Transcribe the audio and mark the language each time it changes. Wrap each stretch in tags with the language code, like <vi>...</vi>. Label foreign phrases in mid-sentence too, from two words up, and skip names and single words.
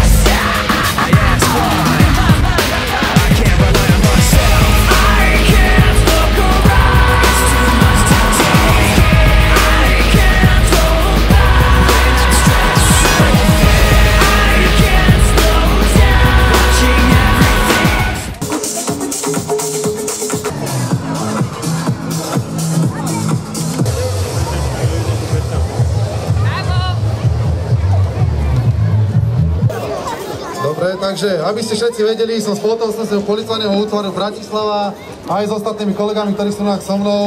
<en>I ask why I can't rely on myself. I can't look around, it's too much to take. I can't hold back when I'm stressed so thin. I can't slow down, watching everything.</en> <sk>Dobre, takže aby ste všetci vedeli, som z pohotovostného policajného útvaru Bratislava aj s ostatnými kolegami, ktorí sú so mnou.</sk>